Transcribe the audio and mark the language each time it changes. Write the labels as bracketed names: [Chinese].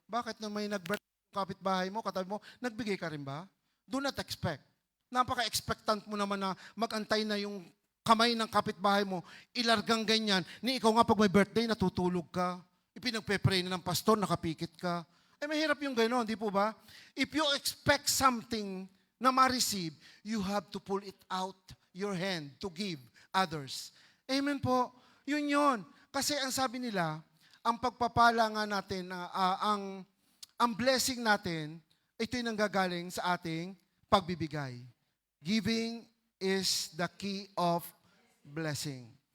[Filipino] Bakit na may nag-birthday kapitbahay mo, katabi mo, nagbigay ka rin ba? [English] Do not expect. [Filipino] Napaka-expectant mo naman na mag-antay na yung kamay ng kapitbahay mo, ilargang ganyan, ni ikaw nga pag may birthday, natutulog ka. Ipinagpe-pray na ng pastor, nakapikit ka. Mahirap yung gano'n, di po ba? [English] If you expect something [Filipino] na ma-receive, [English] you have to pull it out your hand to give others. [Filipino] Amen po. Yun. Kasi ang sabi nila, ang pagpapala nga natin, ang blessing natin, ito'y nanggagaling sa ating pagbibigay. [English] Giving is the key of blessing.